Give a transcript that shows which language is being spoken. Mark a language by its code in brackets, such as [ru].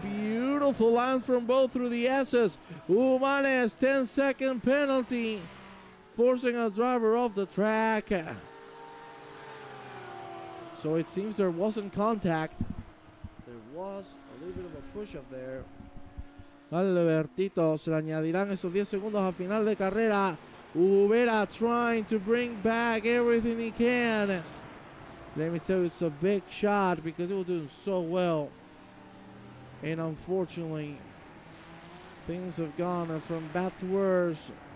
[en] Beautiful lines from both through the S's. Humanes, 10-second penalty, forcing a driver off the track. So it seems there wasn't contact. There was a little bit of a push up there. [es] Albertito, se le añadirán esos 10 segundos a final de carrera. [en] Rivera trying to bring back everything he can. Let me tell you, it's a big shot because he was doing so well. And unfortunately, things have gone from bad to worse.